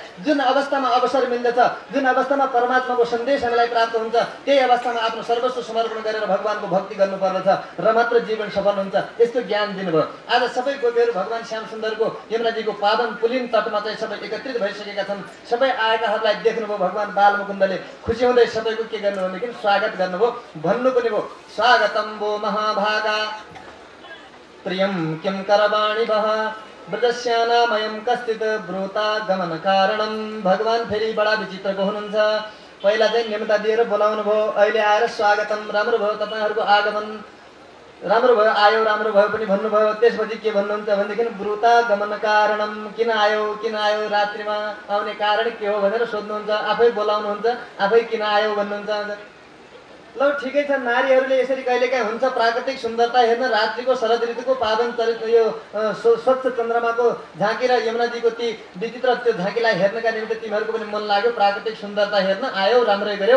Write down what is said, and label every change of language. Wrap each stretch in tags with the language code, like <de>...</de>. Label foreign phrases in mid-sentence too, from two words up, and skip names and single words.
<ne>जुन अवस्थामा अवसर मिल्दछ, जुन अवस्थामा परमात्माको सन्देश हामीलाई प्राप्त हुन्छ, त्यही अवस्थामा आफ्नो सर्वस्व समर्पण गरेर भगवानको भक्ति गर्नुपर्दछ र मात्र जीवन सफल हुन्छ। यस्तो ज्ञान दिनुभयो। आज सबै गोपीहरू भगवान श्याम सुन्दरको यमुनाजीको पावन पुलिन तटमा चाहिँ सबै एकत्रित भइसकेका छन्। सबै आएकाहरूलाई देख्नुभयो भगवान बालमुकुन्दले। खुसी हुँदै सबैको के गर्नु भनेदेखि स्वागत गर्नुभयो। भन्नु पनि भयो,</ne> <sa>स्वागतम वो महाभागा प्रियम किम करवाणी भः ब्रजस्यानामयं कश्चित् ब्रूता गमन कारणम।</sa> <ne>भगवान फेरि बडा विचित्रको हुनुहुन्छ। पहिला चाहिँ निम्ता दिएर बोलाउनु भयो, अहिले आएर स्वागतम, राम्रो भयो तपाईँहरूको आगमन, राम्रो भयो, आयो, राम्रो भयो पनि भन्नुभयो। त्यसपछि के भन्नुहुन्छ भनेदेखि</ne> <sa>ब्रूता गमन कारणम,</sa> <ne>किन आयो रात्रिमा आउने कारण के हो भनेर सोध्नुहुन्छ। आफै बोलाउनुहुन्छ, आफै किन आयो भन्नुहुन्छ। ल ठिकै छ, नारीहरूले यसरी कहिलेकाहीँ हुन्छ प्राकृतिक सुन्दरता हेर्न, रात्रिको शरद ऋतुको पावन चरित्र यो स्वच्छ चन्द्रमाको झाँकी र यमुनाजीको ती विचित्र त्यो झाँकीलाई हेर्नका निम्ति तिमीहरूको पनि मन लाग्यो, प्राकृतिक सुन्दरता हेर्न आयो, राम्रै गर्यौ।</ne>